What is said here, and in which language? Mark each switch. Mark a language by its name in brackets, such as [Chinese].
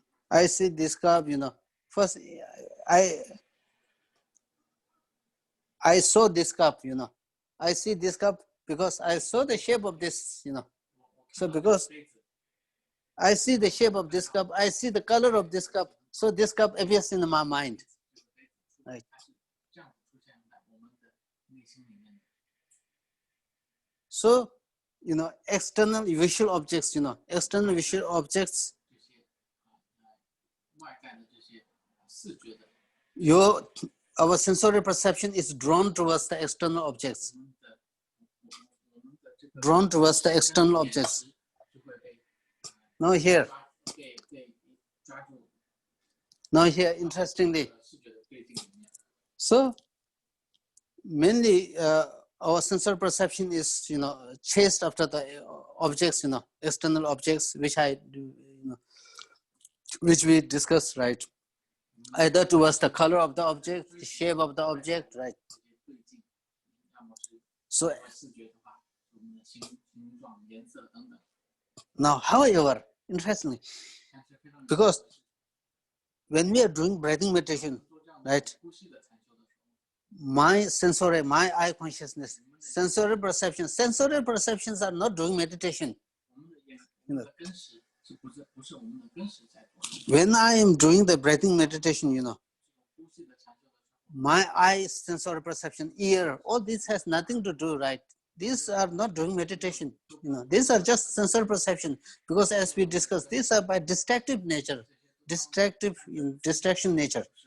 [English] I see this cup, first I saw this cup, I see this cup because I saw the shape of this, So because [Chinese] 杯子 [English] I see the shape of this cup, I see the color of this cup, so this cup appears in my mind. [Chinese] 这个杯子，它是这样出现在我们的内心里面的。 [English] So, external visual objects, external visual objects, [Chinese] 这些外在的这些视觉的， [English] our sensory perception is drawn towards the external objects, [Chinese] 我们的这个 [English] drawn towards the external objects. [Chinese] 就会被 [English] Now here, [Chinese] 被抓住 [English] now here, interestingly, [Chinese] 视觉的对境里面。 [English] so mainly our sensory perception is, chased after the objects, external objects, which we discussed, right? Either towards the color of the object, the shape of the object, right? [Chinese] 对境，要么是 [English] So [Chinese] 视觉的话，我们的形状、颜色等等。 [English] now, however, interestingly, [Chinese] 但是非常有 [English] because when we are doing breathing meditation, [Chinese] 做这样 [English] right, [Chinese] 呼吸的禅修的时候， [English] my eye consciousness, sensory perceptions are not doing meditation. [Chinese] 我们的根识不是我们的根识在做。 [English] When I am doing the breathing meditation, [Chinese] 呼吸的禅修的时候， [English] my eye, sensory perception, ear, all this has nothing to do, right? These are not doing meditation. These are just sensory perception, because as we discussed, these are by distractive nature, distraction nature.